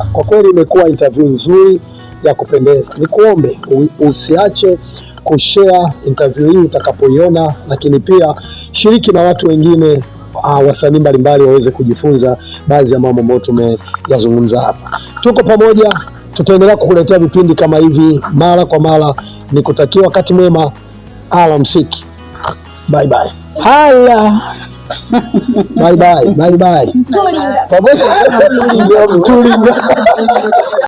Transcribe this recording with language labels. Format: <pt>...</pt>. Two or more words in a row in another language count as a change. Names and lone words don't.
<sw>Kwa kweli imekuwa interview nzuri ya kupendeza. Nikuombe usiache kushare interview hii utakapoiona, lakini pia shiriki na watu wengine, wasanii mbalimbali waweze kujifunza baadhi ya mambo ambayo tumeyazungumza hapa. Tuko pamoja, tutaendelea kukuletea vipindi kama hivi mara kwa mara. Nikutakia wakati mwema. Alamsiki.</sw> <en>Bye bye. Hala. Bye bye. Bye bye. Tulinga.</en>